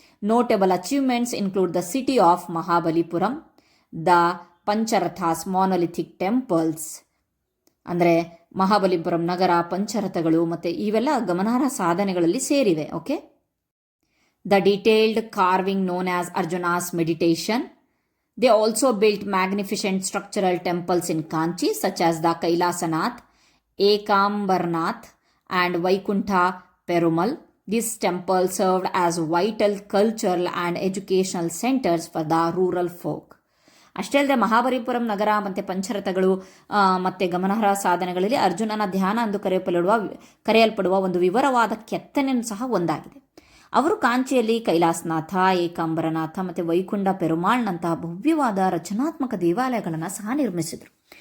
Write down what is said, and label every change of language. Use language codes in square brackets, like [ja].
[en] notable achievements include the city of Mahabalipuram, the Pancharathas monolithic temples, [kn] ಅಂದರೆ ಮಹಾಬಲಿಪುರಂ ನಗರ, ಪಂಚರಥಗಳು ಮತ್ತು ಇವೆಲ್ಲ ಗಮನಾರ್ಹ ಸಾಧನೆಗಳಲ್ಲಿ ಸೇರಿವೆ. [en] Okay. The detailed carving known as Arjuna's meditation. They also built magnificent structural temples in Kanchi such as the Kailasanath, Ekambarnath and Vaikuntha Perumal. These temples served as vital cultural and educational centers for the rural folk. [kn] ಅಷ್ಟೇ ಅಲ್ಲದೆ ಮಹಾಬಲಿಪುರಂ ನಗರ ಮತ್ತು ಪಂಚರಥಗಳು ಮತ್ತು ಗಮನಾರ್ಹ ಸಾಧನೆಗಳಲ್ಲಿ ಅರ್ಜುನನ ಧ್ಯಾನ ಎಂದು ಕರೆಯಲ್ಪಡುವ ಒಂದು ವಿವರವಾದ ಕೆತ್ತನೆಯೂ ಸಹ ಒಂದಾಗಿದೆ. ಅವರು ಕಾಂಚಿಯಲ್ಲಿ ಕೈಲಾಸನಾಥ, ಏಕಾಂಬರನಾಥ ಮತ್ತು ವೈಕುಂಠ ಪೆರುಮಾಳ್ನಂತಹ ಭವ್ಯವಾದ ರಚನಾತ್ಮಕ ದೇವಾಲಯಗಳನ್ನು ಸಹ ನಿರ್ಮಿಸಿದರು.